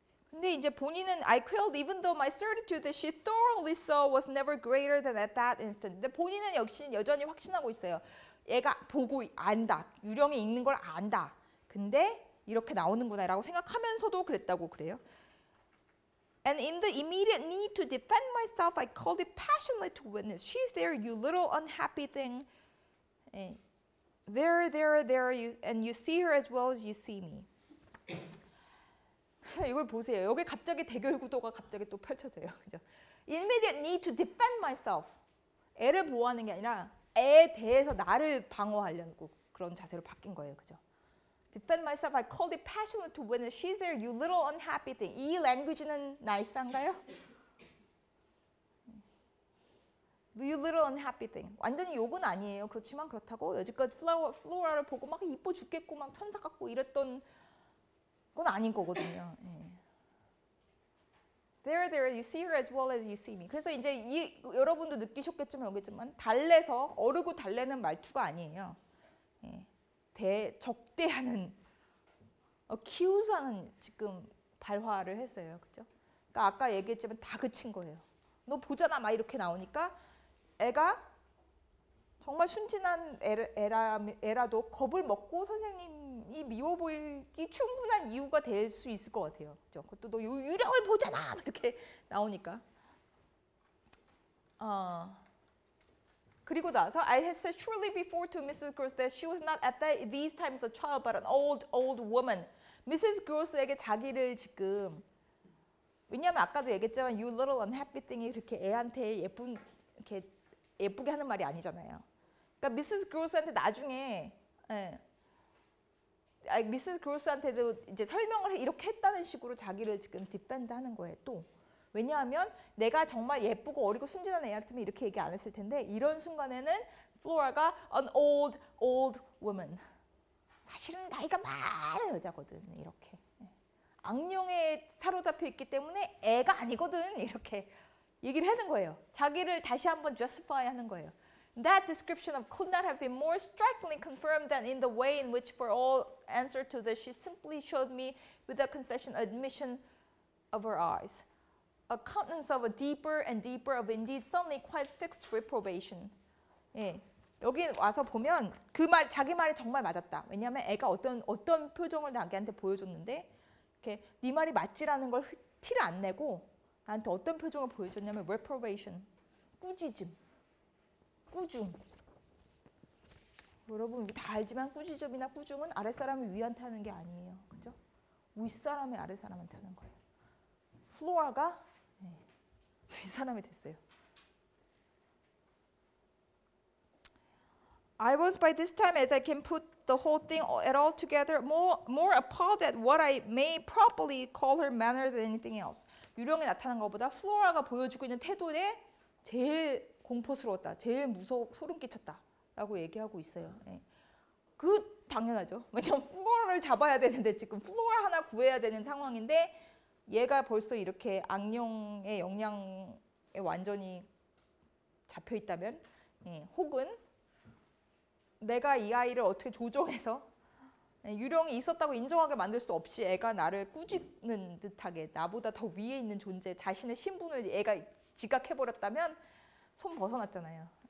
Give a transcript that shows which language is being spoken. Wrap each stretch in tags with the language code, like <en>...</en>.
<ko>근데 이제 본인은</ko> <en>I quailed even though my certitude that she thoroughly saw was never greater than at that instant.</en> <ko>근데 본인은 역시 여전히 확신하고 있어요. 얘가 보고 안다. 유령이 있는 걸 안다. 근데 이렇게 나오는구나라고 생각하면서도 그랬다고 그래요.</ko> <en>And in the immediate need to defend myself, I called it passionately to witness. She's there, you little unhappy thing. There, and you see her as well as you see me.</en> <ko>그래서 이걸 보세요. 여기 갑자기 대결 구도가 갑자기 또 펼쳐져요. 그죠?</ko> <en>Immediate need to defend myself.</en> <ko>애를 보호하는 게 아니라 애에 대해서 나를 방어하려고 그런 자세로 바뀐 거예요. 그죠?</ko> <en>Defend myself, I called it passionate to witness. She's there, you little unhappy thing.</en> <ko>이 랭귀지는 나이스한가요?</ko> <en>You little unhappy thing.</en> <ko>완전히 욕은 아니에요. 그렇지만 그렇다고 여지껏 플로라를 보고 막 이뻐 죽겠고 막 천사 같고 이랬던 건 아닌 거거든요.</ko> <en>There, you see her as well as you see me.</en> <ko>그래서 이제 여러분도 느끼셨겠지만 여기지만 달래서 어르고 달래는 말투가 아니에요. 적대하는 accus하는 지금 발화를 했어요. 그죠? 그러니까 아까 얘기했지만 다 그친 거예요. 너 보잖아 막 이렇게 나오니까 애가 정말 순진한 애라도 겁을 먹고 선생님이 미워 보이기 충분한 이유가 될 수 있을 것 같아요. 그죠? 그것도 너 유령을 보잖아 이렇게 나오니까. 그리고 나서</ko> <en>I had said surely before to Mrs. Gross that she was not at these times a child but an old woman. Mrs.</en> <ko>Gross에게 자기를 지금 왜냐하면 아까도 얘기했지만</ko> <en>you little unhappy thing</en> <ko>이 그렇게 애한테 이렇게 예쁘게 하는 말이 아니잖아요. 그러니까 Mrs. Gross한테 나중에 Mrs. Gross한테도 이제 설명을 이렇게 했다는 식으로 자기를 지금 디펜드하는 거예요. 또. 왜냐하면 내가 정말 예쁘고 어리고 순진한 애한테는 이렇게 얘기 안 했을 텐데 이런 순간에는 플로라가</ko> <en>an old woman.</en> <ko>사실은 나이가 많은 여자거든. 이렇게. 악령에 사로잡혀 있기 때문에 애가 아니거든. 이렇게 얘기를 하는 거예요. 자기를 다시 한번 justify 하는 거예요.</ko> <en>That description of could not have been more strikingly confirmed than in the way in which for all answer to this she simply showed me with a concession admission of her eyes. A countenance of a deeper and deeper of indeed suddenly quite fixed reprobation.</en> <ko>여기 와서 보면 그 말 자기 말이 정말 맞았다. 왜냐하면 애가 어떤 표정을 자기한테 보여줬는데 이렇게 네 말이 맞지라는 걸 티를 안 내고 나한테 어떤 표정을 보여줬냐면 reprobation, 꾸짖음, 꾸중. 여러분 다 알지만 꾸짖음이나 꾸중은 아랫사람이 위한테 하는 게 아니에요. 그죠? 윗사람이 아랫사람한테 하는 거예요. 플로라가 윗사람이 됐어요.</ko> <en>I was by this time, as I can put the whole thing at all together, more appalled at what I may properly call her manner than anything else.</en> <ko>유령이 나타난 것보다 플로라가 보여주고 있는 태도에 제일 공포스러웠다. 제일 소름 끼쳤다라고 얘기하고 있어요. 그 당연하죠. 왜냐면 플로라를 잡아야 되는데 지금 플로라 하나 구해야 되는 상황인데 얘가 벌써 이렇게 악령의 영향에 완전히 잡혀 있다면 혹은 내가 이 아이를 어떻게 조종해서 유령이 있었다고 인정하게 만들 수 없이 애가 나를 꾸짖는 듯하게 나보다 더 위에 있는 존재 자신의 신분을 애가 지각해버렸다면 손 벗어났잖아요.</ko>